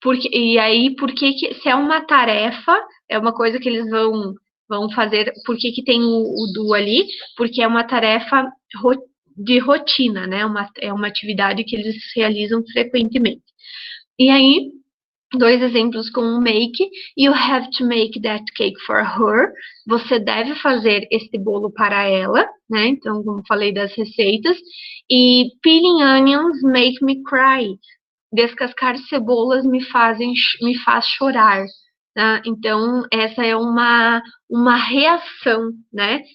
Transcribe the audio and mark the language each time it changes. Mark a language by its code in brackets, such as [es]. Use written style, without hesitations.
[pt] E aí, se é uma tarefa, é uma coisa que eles vão fazer, por que tem o do ali? Porque é uma tarefa de rotina, né? É uma atividade que eles realizam frequentemente. E aí, dois exemplos com o make. [en] You have to make that cake for her. [pt] Você deve fazer este bolo para ela, né? Então, como falei das receitas. E [en] peeling onions make me cry. [pt] Descascar cebolas me faz chorar, tá? Então, essa é uma reação, né?